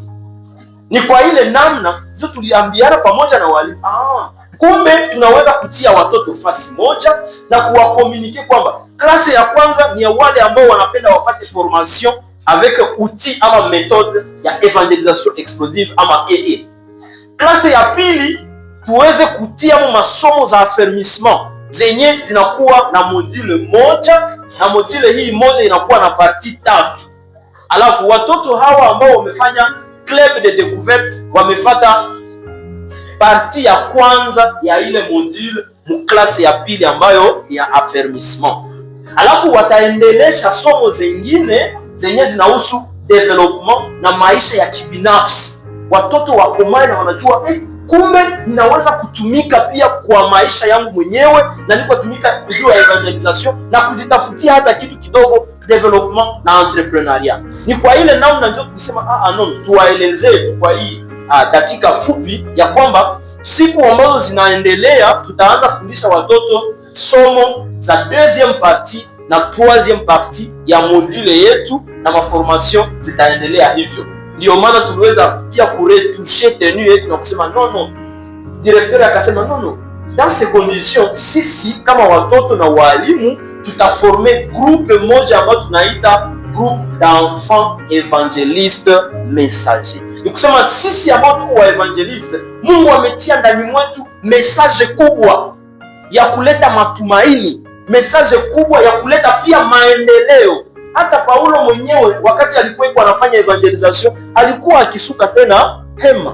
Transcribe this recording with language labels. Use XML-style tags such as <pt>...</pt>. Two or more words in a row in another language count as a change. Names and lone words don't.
<sw>Ni kwa ile namna ndio tuliambiana pamoja na walimu kumbe tunaweza kutia watoto fasi moja na kuwakomunike kwamba klase ya kwanza ni ya wale ambao wanapenda wapate formation</sw> <fr>avec outil</fr> <sw>ama méthode ya</sw> <fr>evangelisation explosive</fr> <sw>ama EE. Klase ya pili tuweze kutia masomo za affermissement zenye zinakuwa na module moja, na module hii moja inakuwa na parti 3. Alafu watoto hawa ambao wamefanya</sw> <fr>club de découverte</fr> <sw>wamefata parti ya kwanza ya ile module mu klase ya pili ambayo ya affermissement. Alafu wataendelesha somo zingine zenye zinahusu development na maisha ya kibinafsi. Watoto wakomae na wanajua kumbe ninaweza kutumika pia kwa maisha yangu mwenyewe na niko tumika juu ya evangelisation na kujitafutia hata kitu kidogo development na entrepreneuria. Ni kwa ile namna ndio tulisema tuwaelezee kwa hii dakika fupi ya kwamba siku ambazo zinaendelea tutaanza fundisha watoto somo za</sw> <fr>deuxième partie</fr> <sw>na</sw> <fr>troisième partie</fr> <sw>ya module yetu na maformation zitaendelea hivyo. Ndio maana tuliweza pia kuretouche tenue yetu na kusema no. Directeur akasema no.</sw> <fr>Dans ces conditions</fr> <sw>sisi kama watoto na walimu tutaforme groupe moja ambayo tunaita</sw> <fr>groupe d'enfants évangélistes messagers.</fr> <sw>Ni kusema sisi ambao tuko wa evangeliste, Mungu ametia ndani mwetu message kubwa ya kuleta matumaini, message kubwa ya kuleta pia maendeleo. Hata Paulo mwenyewe wakati alikuwa anafanya evangelisation alikuwa akisuka tena hema.</sw>